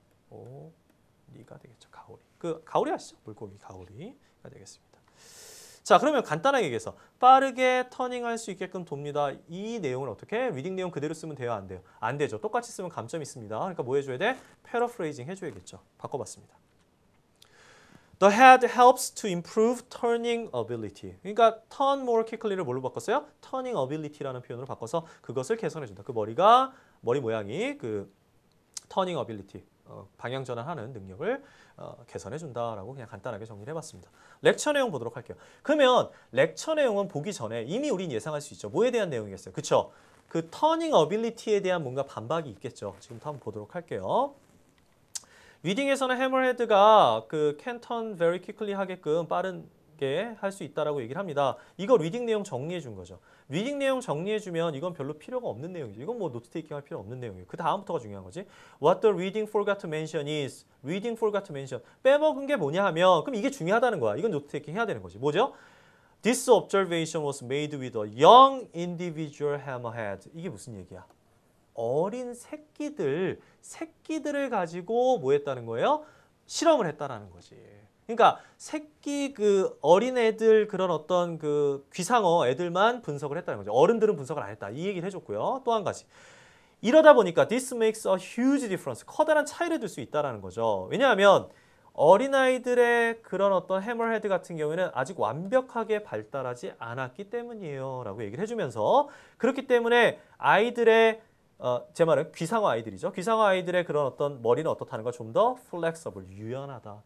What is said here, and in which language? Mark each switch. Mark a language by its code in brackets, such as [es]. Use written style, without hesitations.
[ko] 가오리가 되겠죠. 가오리 아시죠? 물고기 가오리가 되겠습니다. 자, 그러면 간단하게 얘기해서 빠르게 터닝할 수 있게끔 돕니다. 이 내용을 어떻게 리딩 내용 그대로 쓰면 돼요? 안 돼요? 안 되죠. 똑같이 쓰면 감점이 있습니다. 그러니까 뭐 해줘야 돼? 패러프레이징 해줘야겠죠. 바꿔봤습니다. [en] The head helps to improve turning ability. [ko] 그러니까 [en] turn more quickly [ko] 를 뭘로 바꿨어요? turning ability라는 표현으로 바꿔서 그것을 개선해준다. 그 머리 모양이 그 turning ability, 방향 전환하는 능력을 개선해준다라고 그냥 간단하게 정리를 해봤습니다. 렉처 내용 보도록 할게요. 그러면 렉처 내용은 보기 전에 이미 우린 예상할 수 있죠. 뭐에 대한 내용이겠어요? 그쵸? 그 터닝 어빌리티에 대한 뭔가 반박이 있겠죠. 지금부터 한번 보도록 할게요. 리딩에서는 해머헤드가 그 [en] can turn very quickly [ko] 하게끔 빠른 있게 할 수 있다라고 얘기를 합니다. 이거 리딩 내용 정리해 준 거죠. 리딩 내용 정리해 주면 이건 별로 필요가 없는 내용이죠. 이건 뭐 노트 테이킹 할 필요 없는 내용이에요. 그 다음부터가 중요한 거지. [en] What the reading forgot to mention is. reading forgot to mention. [ko] 빼먹은 게 뭐냐 하면 그럼 이게 중요하다는 거야. 이건 노트 테이킹 해야 되는 거지. 뭐죠? [en] This observation was made with a young individual hammerhead. [ko] 이게 무슨 얘기야? 어린 새끼들을 가지고 뭐 했다는 거예요? 실험을 했다라는 거지. 그러니까 새끼 그 어린 애들 그런 어떤 그 귀상어 애들만 분석을 했다는 거죠. 어른들은 분석을 안 했다. 이 얘기를 해줬고요. 또 한 가지. 이러다 보니까 [en] this makes a huge difference. [ko] 커다란 차이를 둘 수 있다라는 거죠. 왜냐하면 어린아이들의 그런 어떤 해머헤드 같은 경우에는 아직 완벽하게 발달하지 않았기 때문이에요. 라고 얘기를 해주면서 그렇기 때문에 아이들의 제 말은 귀상어 아이들이죠. 귀상어 아이들의 그런 어떤 머리는 어떻다는 걸 좀 더 플렉서블, 유연하다.